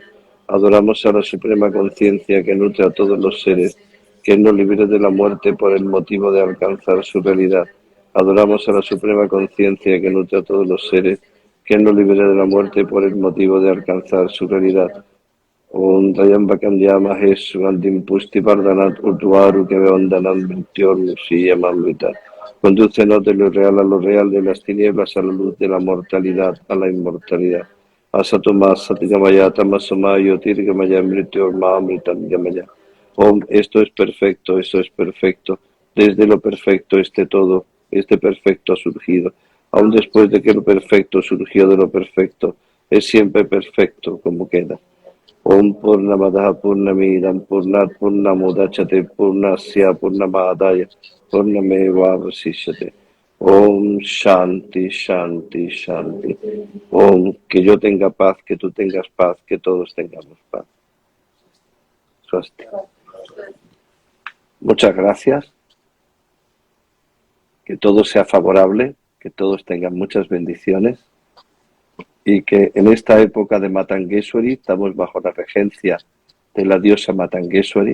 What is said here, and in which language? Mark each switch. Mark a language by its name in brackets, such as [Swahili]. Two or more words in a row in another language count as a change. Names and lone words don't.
[Spanish] Adoramos a la Suprema Conciencia que nutre a todos los seres, que Él nos libere de la muerte por el motivo de alcanzar su realidad. Adoramos a la Suprema Conciencia que nutre a todos los seres, que Él nos libere de la muerte por el motivo de alcanzar su realidad. [Sanskrit] Om Trayambakam Yamahesh Gandhim Pusti Pardanat Urtuaru Keveondanam Mrityor Siyamamrita. [Spanish] Condúcenos de lo real, de las tinieblas a la luz, de la mortalidad a la inmortalidad. [Sanskrit] Asatoma Satigamaya Tamasoma Tirgamaya Mrityor Maamritam Yamaya. Om, [Spanish] esto es perfecto, esto es perfecto. Desde lo perfecto este todo, este perfecto ha surgido. Aun después de que lo perfecto surgió de lo perfecto, es siempre perfecto como queda. [Sanskrit] Om Purnamadaha Purnamidam Purnat Purnamudachate Purnasya Purnamadaya Purnameva Vasishyate. Om Shanti Shanti Shanti. Om, [Spanish] que yo tenga paz, que tú tengas paz, que todos tengamos paz. Swasti. Muchas gracias. Que todo sea favorable, que todos tengan muchas bendiciones. Y que en esta época de Matangeshwari estamos bajo la regencia de la diosa Matangeshwari.